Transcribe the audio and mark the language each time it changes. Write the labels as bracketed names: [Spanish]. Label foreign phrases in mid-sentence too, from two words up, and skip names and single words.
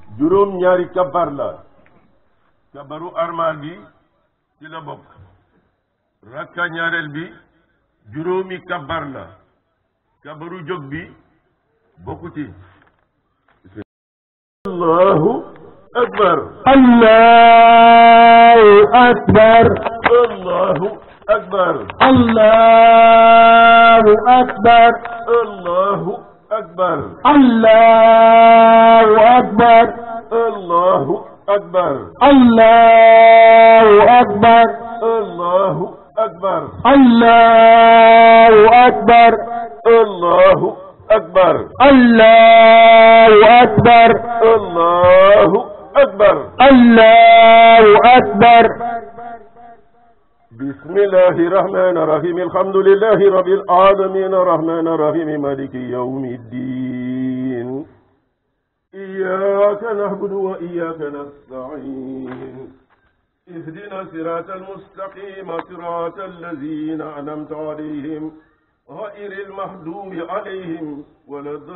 [Wolof] juróom ñaari kabar la kabaru armal bi ci la bokk rakka ñaareel bi juróomi kabar la kabaru jóg bi bokku ci [Arabic] الله أكبر الله أكبر الله أكبر الله أكبر الله أكبر الله أكبر الله أكبر الله أكبر الله أكبر الله أكبر الله أكبر الله أكبر الله أكبر الله أكبر بسم الله الرحمن الرحيم الحمد لله رب العالمين الرحمن الرحيم مالك يوم الدين إياك نعبد وإياك نستعين اهدنا الصراط المستقيم صراط الذين أنعمت عليهم غير المغضوب عليهم ولا